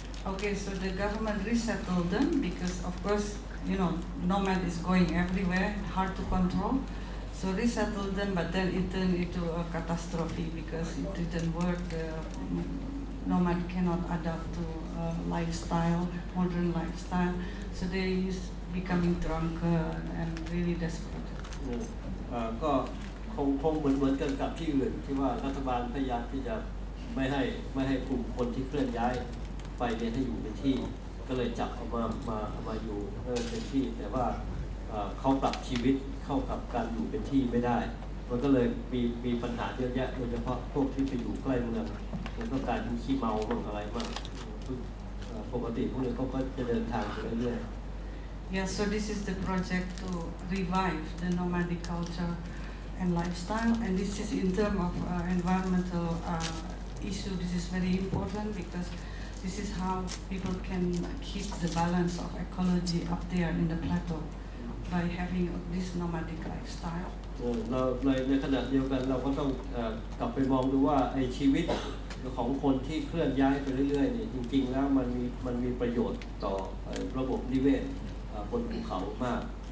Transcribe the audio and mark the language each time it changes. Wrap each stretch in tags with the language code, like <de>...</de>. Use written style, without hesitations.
<en>Okay, so the government resettled them because, of course, you know, nomad is going everywhere, hard to control. So resettled them, but then it turned into a catastrophe because it didn't work. The nomad cannot adapt to lifestyle, modern lifestyle. So they is becoming drunken and really desperate.</en> <th>ก็คงเหมือนกันกับที่อื่นที่ว่ารัฐบาลพยายามที่จะไม่ให้กลุ่มคนที่เคลื่อนย้ายไปเนี่ยให้อยู่ในที่ก็เลยจับเอามาอยู่เป็นที่แต่ว่าเขาปรับชีวิตเข้ากับการอยู่เป็นที่ไม่ได้มันก็เลยมีปัญหาเยอะแยะโดยเฉพาะพวกที่ไปอยู่ใกล้เมือง แล้วก็กลายเป็นขี้เมาบ้างอะไรบ้างปกติพวกนี้เขาก็จะเดินทางไปเรื่อย</th> <en>Yeah, so this is the project to revive the nomadic culture and lifestyle, and this is in terms of environmental issue. This is very important because this is how people can keep the balance of ecology up there in the plateau by having this nomadic lifestyle.</en> <th>เราในขณะเดียวกันเราก็ต้องกลับไปมองดูว่าไอ้ชีวิตของคนที่เคลื่อนย้ายไปเรื่อยๆเนี่ยจริงๆแล้วมันมีประโยชน์ต่อระบบนิเวศบนภูเขามาก</th>